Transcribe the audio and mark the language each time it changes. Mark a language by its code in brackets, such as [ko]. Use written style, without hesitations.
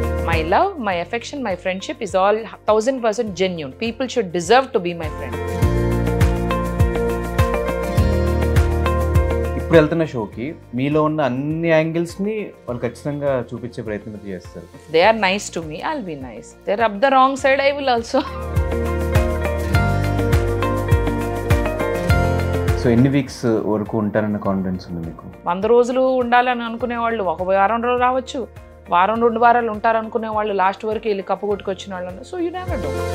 [en] My love, my affection, my friendship is all 1000% genuine. People should deserve to be my friend. [te] ఇప్పుడు వెళ్తున్న షోకి మీలో ఉన్న అన్ని యాంగిల్స్ని వాళ్ళు ఖచ్చితంగా చూపించే ప్రయత్నం చేస్తారు. [en] If they are nice to me, I'll be nice. If they're up the wrong side, I will also. [te] So ఎన్ని వీక్స్ వరకు ఉంటారన్న కాన్ఫిడెన్స్ ఉంది మీకు? 100 రోజులు ఉండాలని అనుకునే వాళ్ళు ఒక వారం రోజులు రావచ్చు, వారం 2 వారాలు ఉంటారు అనుకునే వాళ్ళు లాస్ట్ వరకు వెళ్ళి కప్పు కొట్టుకొచ్చిన వాళ్ళు. [en] So you never know.